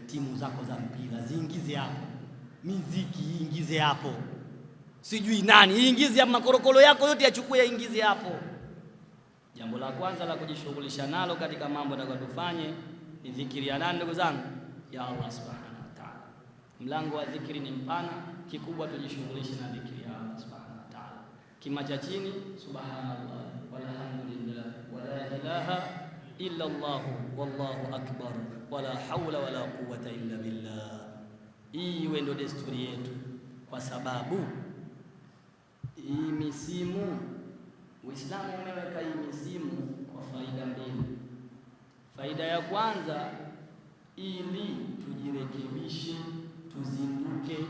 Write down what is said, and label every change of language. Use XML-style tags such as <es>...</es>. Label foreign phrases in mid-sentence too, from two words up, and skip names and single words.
<sw>Timu zako za mpira ziingize hapo, muziki iingize hapo, sijui nani iingize hapo, makorokolo yako yote yachukue yaingize hapo. Jambo la kwanza la kujishughulisha nalo katika mambo tutakayofanye ni dhikri ya nani, ndugu zangu?</sw> <ar>يا الله سبحانه وتعالى.</ar> <sw>Mlango wa dhikri ni mpana, kikubwa tujishughulishe na dhikri ya Allah</sw> <ar>سبحانه وتعالى.</ar> <sw>Kima cha chini</sw> <ar>سبحان الله والحمد لله ولا إله إلا الله والله أكبر ولا حول ولا قوة إلا بالله.</ar> <sw>Hii ndio desturi yetu, kwa sababu hii misimu, Uislamu umeweka hii misimu kwa faida mbili. Faida ya kwanza, ili tujirekebishe, tuzinduke.</sw>